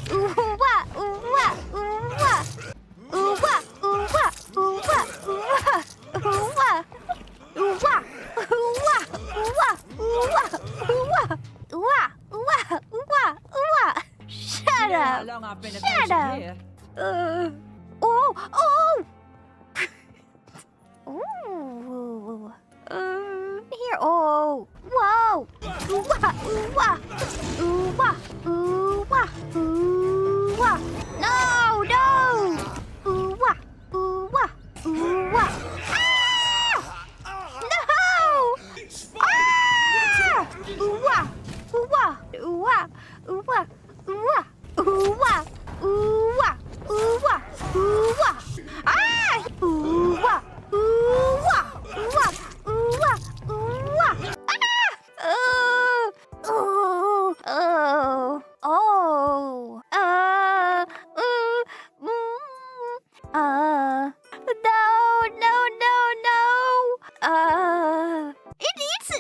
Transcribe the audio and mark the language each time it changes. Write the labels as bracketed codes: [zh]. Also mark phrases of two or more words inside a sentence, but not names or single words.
[en] Shut up! How long I've been a Shut patient up! here. Oh! Ooh. Here. Oh. Whoa. Ooh wah. Ooh wah. Ooh wah. Ooh wah. Ooh wah. No. Ooh wah. Ooh wah. Ooh wah. Ah! No. Ah! Ooh wah. Ooh wah. Ooh wah. Ooh wah. Ooh wah. Ooh wah. Ooh wah. Ooh wah. Ooh wah. Ah! Ooh wah. Ooh wah. Ooh wah. Ooh wah. Ooh wah. Ah! No. It eats it.